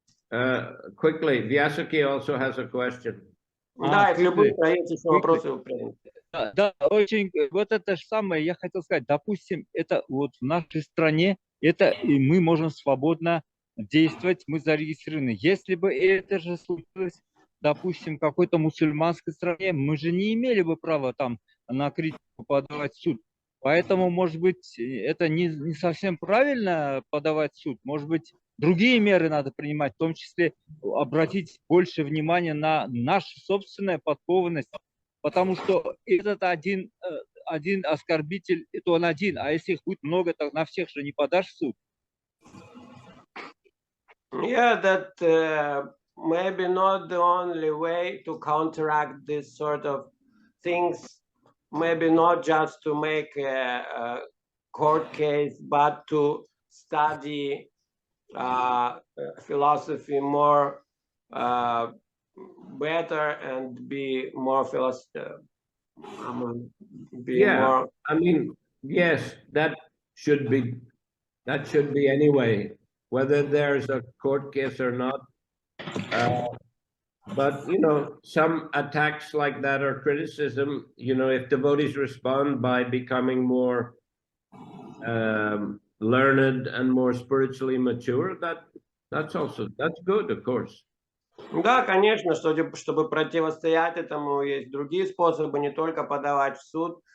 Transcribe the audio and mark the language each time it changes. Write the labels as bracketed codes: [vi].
[en] Quickly, Vyasaki also has a question. [ru] Да, если любые правительственные вопросы вы примете. Да, очень, вот это же самое, я хотел сказать, допустим, это вот в нашей стране, это и мы можем свободно действовать, мы зарегистрированы. Если бы это же случилось, допустим, в какой-то мусульманской стране, мы же не имели бы права там на критику подавать в суд. Поэтому, может быть, это не совсем правильно подавать в суд. Может быть, другие меры надо принимать, в том числе обратить больше внимания на нашу собственную подкованность. Потому что этот один оскорбитель, это он один. А если их будет много, то на всех же не подашь в суд. [en] Yeah, that maybe not the only way to counteract this sort of things. Maybe not just to make a court case, but to study philosophy more better and be more philosophical. More... I mean, yes, that should be anyway, whether there's a court case or not. But, you know, some attacks like that or criticism, you know, if devotees respond by becoming more learned and more spiritually mature, that's good, of course. [ru] Да, конечно, чтобы противостоять этому, есть другие способы, не только подавать в суд.